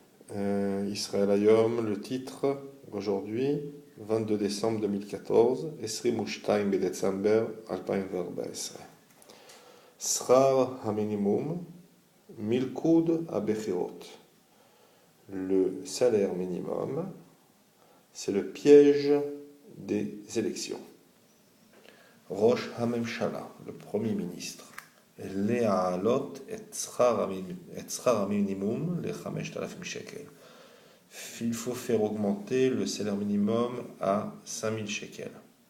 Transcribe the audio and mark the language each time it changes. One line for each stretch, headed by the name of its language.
French: Israël Hayom, le titre, aujourd'hui, 22 décembre 2014,
Hebrew: 22 בדצמבר 2014. שכר המינימום, מלכוד הבחירות.
French: Le salaire minimum, c'est le piège des élections.
Hebrew: ראש הממשלה,
French: le premier ministre,
Hebrew: להעלות את שכר המינימום ל-5,000 שקל.
French: Il faut faire augmenter le salaire minimum à 5,000 shekels.